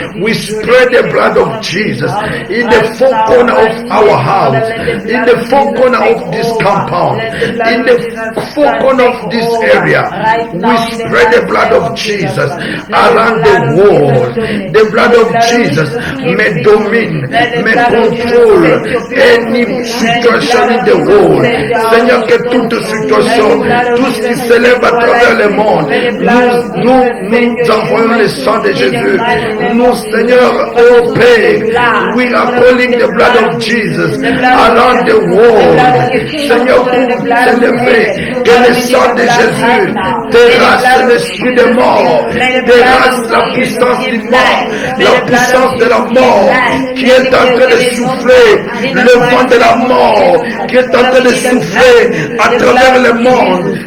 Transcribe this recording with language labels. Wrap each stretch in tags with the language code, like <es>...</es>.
<en>We spread the blood of Jesus in the four corners of our house, in the four corners of this compound, in the four corners of this area. We spread the blood of Jesus around the world. The blood of Jesus may domine, may control any situation in the world.</en> <fr>Seigneur, que toute situation, tout ce qui s'élève à travers le monde, nous envoyons le sang de Jésus. Nous, Seigneur, oh Père,</fr> <en>we are calling the blood of Jesus around the world.</en> <fr>Seigneur, pour s'élever, que le sang de Jésus terrasse l'esprit de mort, terrasse la puissance du mort, la puissance de la mort qui est en train de souffler, le vent de la mort qui est en train de souffler à travers le monde.</fr>